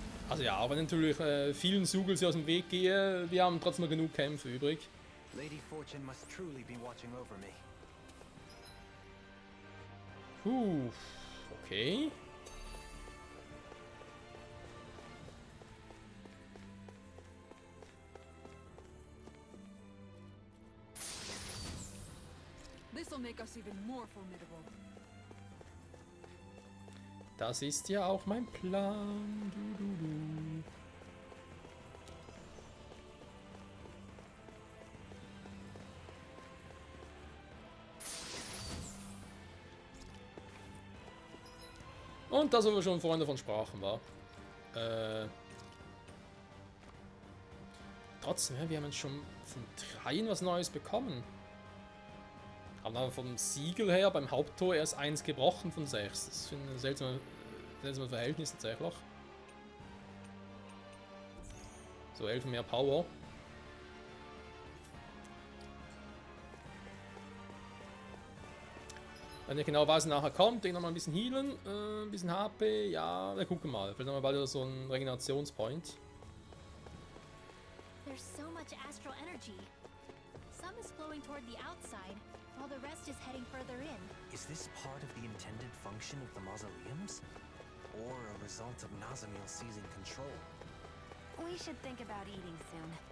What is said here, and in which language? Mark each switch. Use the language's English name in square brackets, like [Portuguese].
[German] Also ja, auch wenn natürlich vielen Sugels hier aus dem Weg gehe, wir haben trotzdem noch genug Kämpfe übrig. [English] Lady Fortune must truly be watching over me. [German] Puh, okay. [English] This'll make us even more formidable. [German] Das ist ja auch mein Plan. Du, du, du. Und das, wo wir schon vorhin davon sprachen, war. Trotzdem, ja, wir haben jetzt schon von 3 was Neues bekommen. Aber vom Siegel her, beim Haupttor, erst 1 gebrochen von 6. Das ist ein seltsames Verhältnis tatsächlich. So, 11 mehr Power. Wenn ich genau weiß, nachher kommt, ich noch mal ein bisschen healen, ein bisschen HP, ja, wir gucken mal. Vielleicht haben wir bald so einen Regenerationspoint. [English] There's so much astral energy. Some is flowing toward the outside, while the rest is heading further in. Is this part of the intended function of the mausoleums? Or a result of Nazamil seizing control? We should think about eating soon.